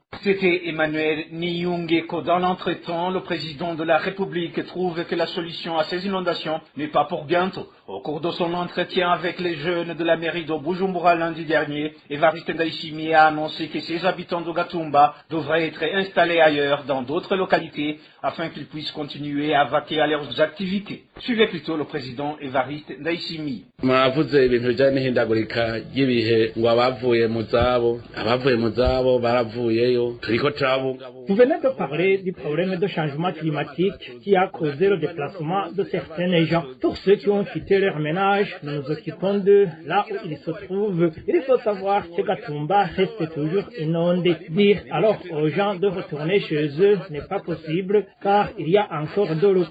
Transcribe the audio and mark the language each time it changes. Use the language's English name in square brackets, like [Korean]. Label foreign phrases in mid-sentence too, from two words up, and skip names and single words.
[French] C'était Emmanuel Niungeko. Dans l'entretemps, le président de la République trouve que la solution à ces inondations n'est pas pour bientôt. Au cours de son entretien avec les jeunes de la mairie de Bujumbura lundi dernier, Evariste Ndayishimiye a annoncé que ses habitants de Gatumba devraient être installés ailleurs dans d'autres localités afin qu'ils puissent continuer à vaquer à leurs activités. Suivez plutôt le président Evariste Ndayishimiye. [Rundi] Mwavuze ibintu bijanye n'ihindagurika ry'ibihe ngo abavuye mu zabo baravuyeyo turiko turabungabunga. [French] Vous venez de parler du problème de changement climatique qui a causé le déplacement de certains gens. Pour ceux qui ont quitté leur ménage, nous nous occupons d'eux là où ils se trouvent. Il faut savoir que Gatumba reste toujours inondé. Dire alors aux gens de retourner chez eux n'est pas possible car il y a encore de l'eau.